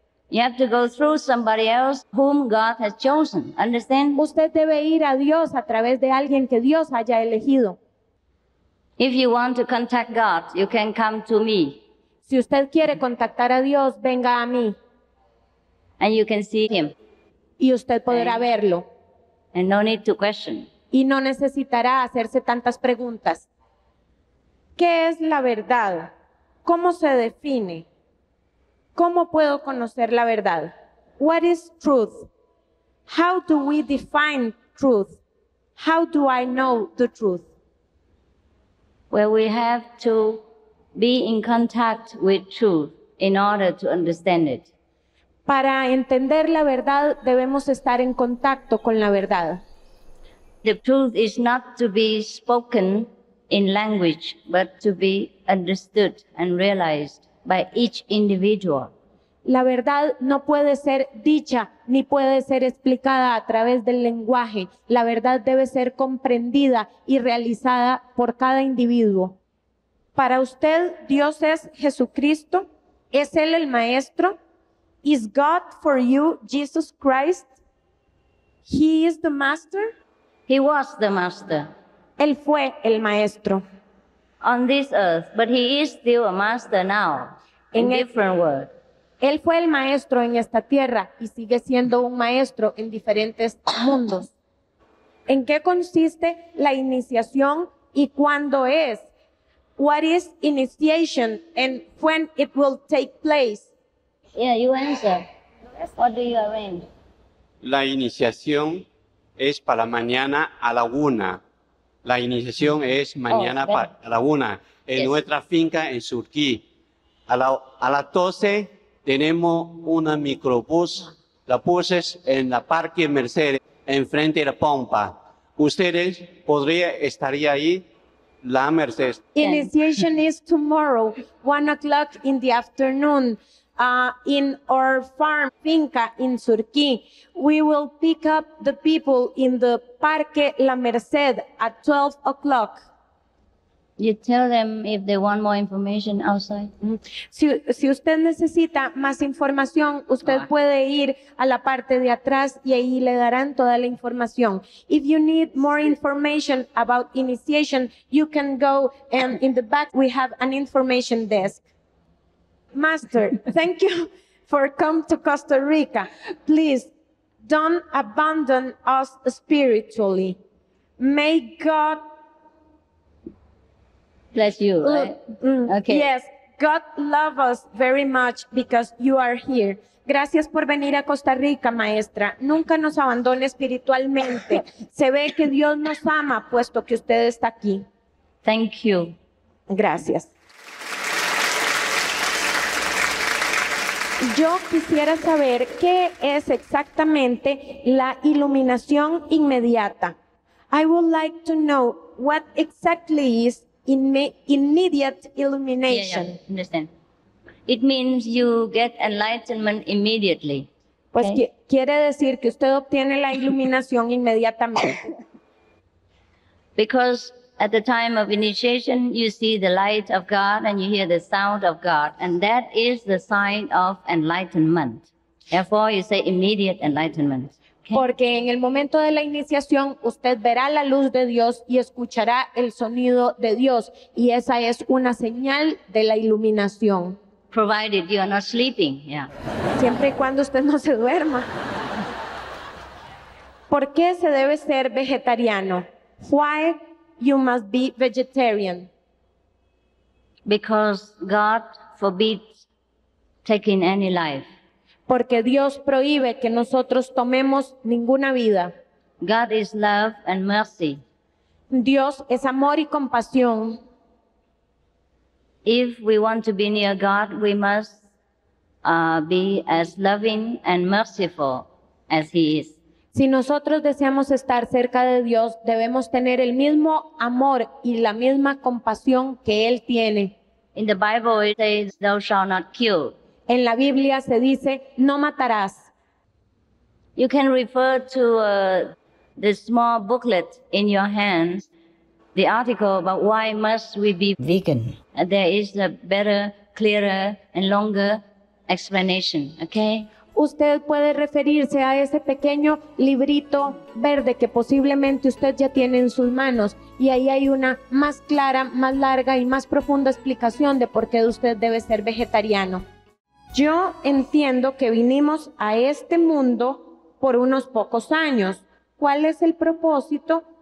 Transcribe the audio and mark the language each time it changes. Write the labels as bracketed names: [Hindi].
[English] You have to go through somebody else whom God has chosen, understand? [Spanish] Usted debe ir a Dios a través de alguien que Dios haya elegido. [English] If you want to contact God, you can come to me. [Spanish] Si usted quiere contactar a Dios, venga a mí. [English] And you can see him. [Spanish] Y usted podrá verlo. [English] And no need to question. [Spanish] y no necesitará hacerse tantas preguntas. ¿Qué es la verdad? ¿Cómo se define? ¿Cómo puedo conocer la verdad? [English] What is truth? How do we define truth? How do I know the truth? Well, we have to be in contact with truth in order to understand it. [Spanish] Para entender la verdad debemos estar en contacto con la verdad. [English] The truth is not to be spoken in language, but to be understood and realized by each individual. [Spanish] La verdad no puede ser dicha ni puede ser explicada a través del lenguaje. La verdad debe ser comprendida y realizada por cada individuo. Para usted, Dios es Jesucristo. ¿Es Él el Maestro? [English] Is God for you Jesus Christ? He is the Master. He was the master [Spanish] Él fue el Maestro [English] on this earth, but he is still a master now in different words. [Spanish] Él fue el Maestro en esta tierra y sigue siendo un Maestro en diferentes mundos. ¿En qué consiste la iniciación y cuándo es? [English] What is initiation and when it will take place? Yeah, you answer. What do you arrange? [Spanish] La iniciación es para mañana a la 1. La iniciación es mañana a la 1 en nuestra finca en Surquí. A las 12 tenemos una microbús. La puse en la Parque Mercedes, enfrente de la Pompa. Ustedes estaría ahí, la Mercedes. [English] Initiation is tomorrow, 1 o'clock in the afternoon. In our farm, finca in Surquí. We will pick up the people in the Parque La Merced at 12 o'clock. You tell them if they want more information outside. [Spanish] Si usted necesita más información, usted puede ir a la parte de atrás y ahí le darán toda la información. [English] If you need more information about initiation, you can go and in the back we have an information desk. Master, thank you for coming to Costa Rica. Please don't abandon us spiritually. May God bless you, right? Okay. Yes, God love us very much because you are here. [Spanish] Gracias por venir a Costa Rica, maestra. Nunca nos abandone espiritualmente. Se ve que Dios nos ama puesto que usted está aquí. [English] Thank you. [Spanish] Gracias. Yo quisiera saber qué es exactamente la iluminación inmediata. [English] I would like to know what exactly is immediate illumination. Yeah, understand. It means you get enlightenment immediately. [Spanish] Pues quiere decir que usted obtiene la iluminación inmediatamente. [English] Because at the time of initiation, you see the light of God and you hear the sound of God. And that is the sign of enlightenment. Therefore, you say immediate enlightenment. Okay? [Spanish] Porque en el momento de la iniciación, usted verá la luz de Dios y escuchará el sonido de Dios. Y esa es una señal de la iluminación. [English] Provided you are not sleeping. Yeah. [Spanish] Siempre y cuando usted no se duerma. ¿Por qué se debe ser vegetariano? [English] Why you must be vegetarian? Because God forbids taking any life. [Spanish] Porque Dios prohíbe que nosotros tomemos ninguna vida. [English] God is love and mercy. [Spanish] Dios es amor y compasión. [English] If we want to be near God, we must be as loving and merciful as He is. [Spanish] Si nosotros deseamos estar cerca de Dios, debemos tener el mismo amor y la misma compasión que Él tiene. [English] In the Bible it says, "Thou shalt not kill." [Spanish] En la Biblia se dice, no matarás. [English] You can refer to the small booklet in your hands, the article about why must we be vegan. There is a better, clearer, and longer explanation, okay? [Spanish] Usted puede referirse a ese pequeño librito verde que posiblemente usted ya tiene en sus manos y ahí hay una más clara, más larga y más profunda explicación de por qué usted debe ser vegetariano. Yo entiendo que vinimos a este mundo por unos pocos años. ¿Cuál es el propósito?